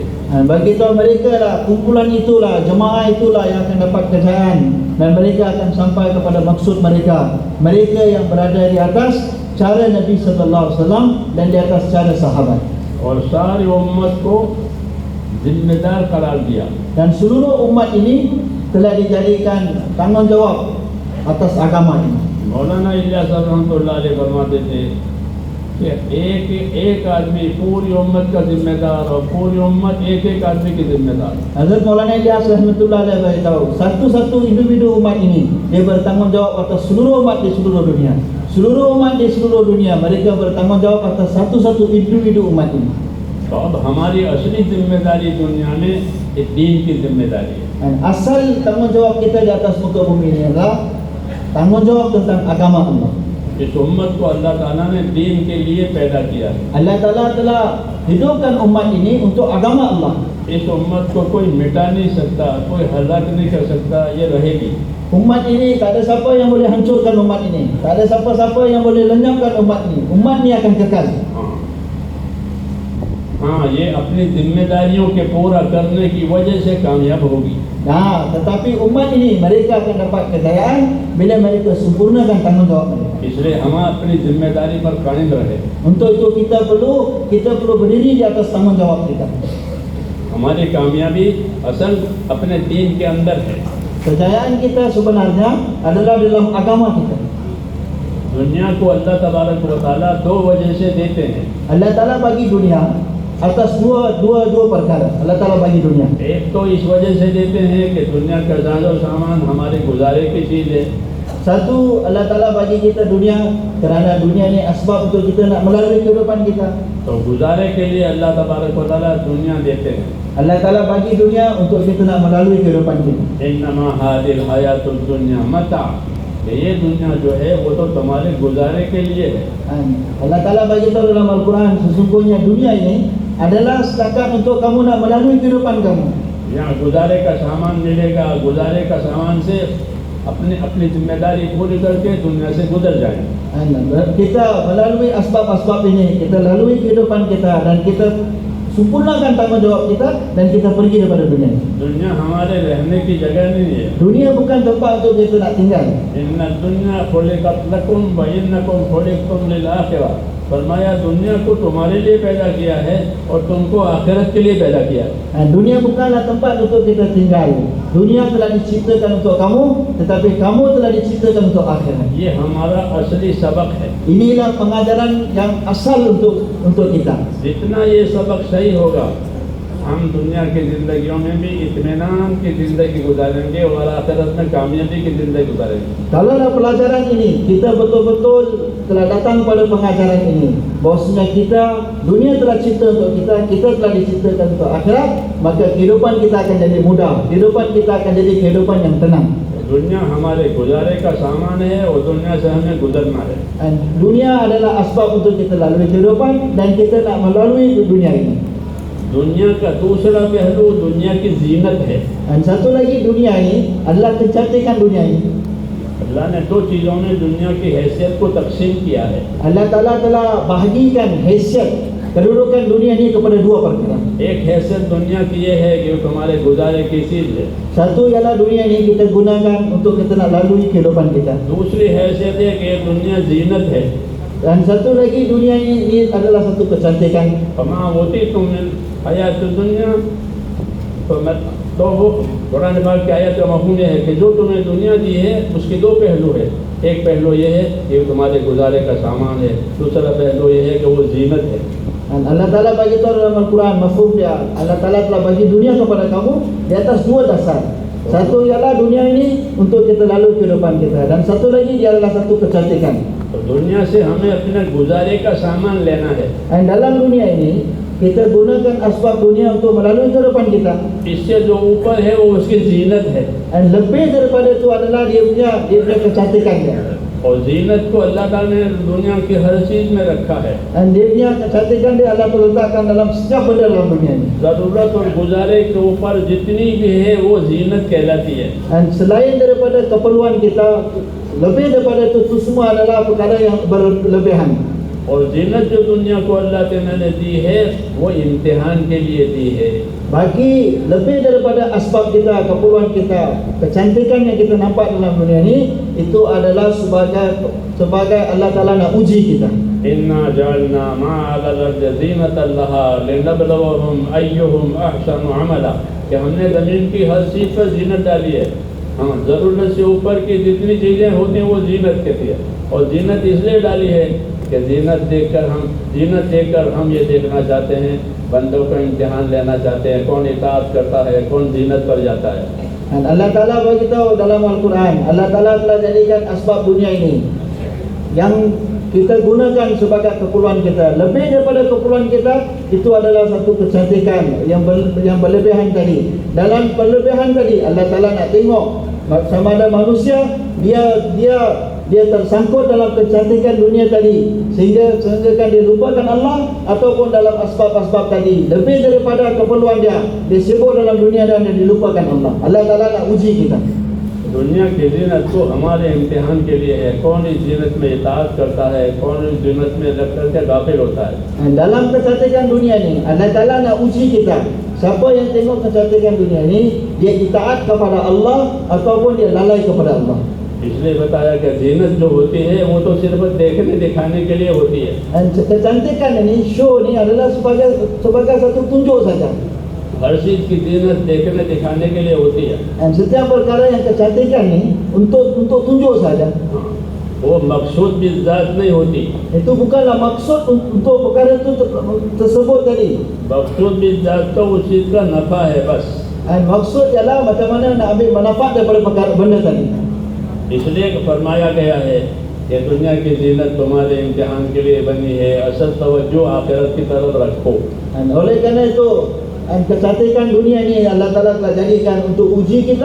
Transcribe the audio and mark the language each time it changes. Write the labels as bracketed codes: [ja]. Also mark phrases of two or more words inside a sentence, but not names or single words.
[ms] Bagi tahu mereka lah, kumpulan itulah, jemaah itulah yang akan dapat kejayaan dan mereka akan sampai kepada maksud mereka. Mereka yang berada di atas cara Nabi [ar] صلى الله عليه وسلم [ms] dan di atas cara sahabat. [ur] اور ساری امت کو ذمہ دار قرار دیا. [ms] Dan seluruh umat ini telah dijadikan tanggungjawab atas agama ini. [ur] مولانا الیاس [ar] رحمة الله عليه [ur] فرماتے تھے کہ ایک آدمی پوری امت کا ذمہ دار اور پوری امت ایک آدمی کی ذمہ دار. [ms] Hazrat Maulana Ilyas [ar] رحمة الله عليه [ms] beritahu, satu-satu individu umat ini dia bertanggungjawab atas seluruh umat di seluruh dunia. Seluruh umat di seluruh dunia mereka bertanggungjawab atas satu-satu individu umat ini. [ur] تو اب ہماری اصلی ذمہ داری دنیا میں یہ دین کی ذمہ داری ہے. [ms] Dan asal tanggungjawab kita di atas muka bumi ini adalah tanggungjawab tentang agama Allah. [ur] اس امت کو اللہ تعالیٰ نے دین کے لیے پیدا کیا ہے. [ms] Allah Taala telah hidupkan umat ini untuk agama Allah. [ur] اس امت کو کوئی مٹا نہیں سکتا، کوئی ہلاک نہیں کر سکتا، یہ رہے گی. [ms] Umat ini tak ada siapa yang boleh hancurkan umat ini. Tak ada siapa-siapa yang boleh lenyapkan umat ini. Umat ini akan kekal. [ur] ہاں، یہ اپنی ذمہ داریوں کے پورا کرنے کی وجہ سے کامیاب ہوگی. [ms] Nah, tetapi umat ini mereka akan dapat kejayaan bila mereka sempurnakan tanggungjawab mereka. [ur] اس لیے ہم اپنی ذمہ داری پر قائم رہے. [ms] Untuk itu kita perlu berdiri di atas tanggungjawab kita. [ur] ہماری کامیابی اصل اپنے دین کے اندر ہے. [ms] Kejayaan kita sebenarnya adalah dalam agama kita. [ur] دنیا کو [ar] الله تبارك وتعالى [ur] دو وجہ سے دیتے ہیں. [ms] Allah Taala bagi dunia atas dua perkara. Allah Taala bagi dunia. [ur] ایک تو اس وجہ سے دیتے ہیں کہ دنیا کا ساز و سامان ہمارے گزارے کی چیز ہے. [ms] Satu, Allah Taala bagi kita dunia kerana dunia ni asbab untuk kita nak melalui kehidupan kita. [ur] تو گزارے کے لیے [ar] الله تبارك وتعالى [ur] دنیا دیتے ہیں. [ms] Allah Taala bagi dunia untuk kita nak melalui kehidupan kita. [ar] إنما هذه الحياة الدنيا متاع, [ur] یہ دنیا جو ہے وہ تو تمہارے گزارے کے لیے ہے. [ms] Allah Taala bagi tahu dalam Al-Quran, sesungguhnya dunia ini adalah setakat untuk kamu nak melalui kehidupan kamu. [ur] یہاں گزارے کا سامان ملے گا، گزارے کا سامان سے اپنی ذمہ داری پوری کرکے دنیا سے گزر جائے. [ms] Kita melalui asbab-asbab ini, kita lalui kehidupan kita dan kita sempurnakan tanggungjawab kita dan kita pergi daripada dunia. [ur] دنیا ہمارے رہنے کی جگہ نہیں ہے. [ms] Dunia bukan tempat untuk kita nak tinggal. [ar] إن الدنيا خلقت لكم وإنكم خلقتم للآخرة. [ur] فرمایا دنیا کو تمہارے لیے پیدا کیا ہے اور تم کو آخرت کے لیے پیدا کیا ہے. [ms] Dunia bukanlah tempat untuk kita tinggal. Dunia telah diciptakan untuk kamu, tetapi kamu telah diciptakan untuk akhirat. [ur] یہ ہمارا اصلی سبق ہے. [ms] Inilah pengajaran yang asal untuk kita. [ur] جتنا یہ سبق صحیح ہوگا، ہم دنیا کی زندگیوں میں بھی اطمینان کی زندگی گزاریں گے اور آخرت میں کامیابی کی زندگی گزاریں گے. [ms] Kalaulah pelajaran ini kita betul-betul telah datang pada pengajaran ini, bahwasanya kita dunia telah cipta untuk kita telah diciptakan untuk akhirat, maka kehidupan kita akan jadi mudah, kehidupan kita akan jadi kehidupan yang tenang. [ur] دنیا ہمارے گزارے کا سامان ہے اور دنیا سے ہمیں گزرنا ہے. [ms] Dunia adalah asbab untuk kita lalui kehidupan dan kita nak melalui dunia ini. [ur] دنیا کا دوسرا پہلو دنیا کی زینت ہے. [ms] Dan satu lagi dunia ini adalah kecantikan dunia ini. [ur] اللہ نے دو چیزوں میں دنیا کی حیثیت کو تقسیم کیا ہے. [ms] Allah Ta'ala telah bahagikan haisiat kedudukan dunia ini kepada dua perkara. [ur] ایک حیثیت دنیا کی یہ ہے کہ وہ تمہارے گزارے کی چیز ہے. [ms] Satu ialah dunia ini kita gunakan untuk kita nak lalui kehidupan kita. [ur] دوسری حیثیت ہے کہ یہ دنیا زینت ہے. [ms] Dan satu lagi dunia ini adalah satu kecantikan. [ar] فما أوتيتم الحياة الدنيا [ur] تو وہ قرآن پاک کی آیت کا مفہوم ہے کہ جو تمہیں دنیا دی ہے اس کے دو پہلو ہے. ایک پہلو یہ ہے کہ تمہارے گزارے کا سامان ہے، دوسرا پہلو یہ ہے کہ وہ زینت ہے. [ms] Dan Allah Ta'ala bagi tahu dalam Al-Quran mafhum dia, Allah Ta'ala telah bagi dunia kepada kamu di atas dua dasar. Satu ialah dunia ini untuk kita lalui kehidupan kita, dan satu lagi dia adalah satu kecantikan. [ur] تو دنیا سے ہمیں اپنے گزارے کا سامان لینا ہے. [ms] Dan dalam dunia ini kita gunakan asbab dunia untuk melalui kehidupan kita. [ur] اس سے جو اوپر ہے وہ اس کی زینت ہے, [ms] Dan lebih daripada itu adalah dia punya kecantikan dia. [ur] اور زینت کو اللہ تعالیٰ نے دنیا کی ہر چیز میں رکھا ہے. [ms] Dan dia punya kecantikan dia Allah letakkan dalam setiap benda dalam dunia ini. [ur] ضرورت اور گزارے کے اوپر جتنی بھی ہے وہ زینت کہلاتی ہے. [ms] Dan selain daripada keperluan kita, lebih daripada itu semua adalah perkara yang berlebihan. [ur] اور زینت جو دنیا کو اللہ تعالیٰ نے دی ہے وہ امتحان کے لیے دی ہے. [ms] Bagi lebih daripada asbab kita, keperluan kita, kecantikan yang kita nampak dalam dunia ini, itu adalah sebagai Allah Ta'ala nak uji kita. [ar] إنا جعلنا ما على الأرض زينة لها لنبلوهم أيهم أحسن عملا, [ur] کہ ہم نے زمین کی ہر چیز پر زینت ڈالی ہے. ہاں، ضرورت سے اوپر کی جتنی چیزیں ہوتی ہیں وہ زینت کہتی ہے. اور زینت اس لیے ڈالی ہے کہ زینت دیکھ کر ہم یہ دیکھنا چاہتے ہیں، بندوں کا امتحان لینا چاہتے ہیں، کون اطاعت کرتا ہے، کون زینت پر جاتا ہے. [ms] Dan Allah Ta'ala beritahu dalam Al-Quran, Allah Ta'ala telah jadikan asbab dunia ini yang kita gunakan sebagai keperluan kita. Lebih daripada keperluan kita, itu adalah satu kecantikan yang berlebihan tadi. Dalam berlebihan tadi, Allah Ta'ala nak tengok sama ada manusia dia tersangkut dalam kecantikan dunia tadi sehingga dia lupakan Allah, ataupun dalam asbab-asbab tadi lebih daripada keperluan dia sibuk dalam dunia dan dia dilupakan Allah. Allah Ta'ala nak uji kita. [ur] دنیا کی زینت تو ہمارے امتحان کے لیے ہے. کون اس زینت میں اطاعت کرتا ہے، کون اس زینت میں لگ کرکے غافل ہوتا ہے. [ms] Dalam kecantikan dunia ni Allah Ta'ala nak uji kita. Siapa yang tengok kecantikan dunia ni, dia itaat kepada Allah ataupun dia lalai kepada Allah. [ur] اس لیے بتایا کہ زینت جو ہوتی ہے وہ تو صرف دیکھنے دکھانے کے لیے ہوتی ہے. [ms] Dan kecantikan ini, show ni adalah sebagai satu tunjuk saja. [ur] ہر چیز کی زینت دیکھنے دکھانے کے لیے ہوتی ہے. [ms] Dan setiap perkara yang kecantikan ni untuk tunjuk saja. [ur] وہ مقصود بالذات نہیں ہوتی. [ms] Itu bukanlah maksud untuk perkara itu tersebut tadi. [ur] مقصود بالذات تو اس چیز کا نفع ہے بس. [ms] Dan maksud ialah macam mana nak ambil manfaat daripada perkara benda tadi. [ur] اس لیے فرمایا گیا ہے کہ دنیا کی زینت تمہارے امتحان کے لیے بنی ہے، اصل توجہ آخرت کی طرف رکھو. [ms] Dan oleh kerana itu, kecantikan dunia ini Allah Ta'ala telah jadikan untuk uji kita.